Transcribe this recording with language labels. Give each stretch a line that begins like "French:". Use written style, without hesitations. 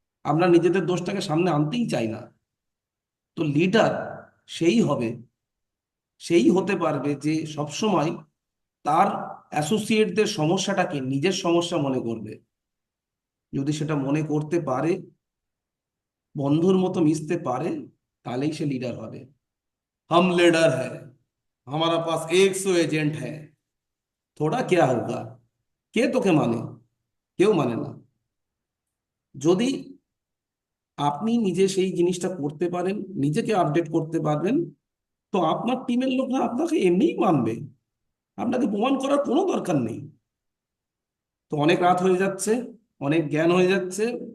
Bangla: আমরা নিজেদের দোষটাকে সামনে আনতেই চাই না। তো লিডার সেই হবে, সেই হতে পারবে যে সবসময় তার অ্যাসোসিয়েটদের সমস্যাটাকে নিজের সমস্যা মনে করবে। যদি সেটা মনে করতে পারে, বন্ধুর মতো মিশতে পারে, তাহলেই সে লিডার হবে।
Hindi: हम लीडर है, हमारा पास 100 एजेंट है, थोड़ा क्या होगा?
Bangla: কে তোকে মানে? কেউ মানে না। যদি আপনি নিজে সেই জিনিসটা করতে পারেন, নিজেকে আপডেট করতে পারবেন, তো আপনার টিমের লোকরা আপনাকে এমনিই মানবে। আপনাকে প্রমাণ করার কোনো দরকার নেই। তো অনেক রাত হয়ে যাচ্ছে, অনেক জ্ঞান হয়ে যাচ্ছে।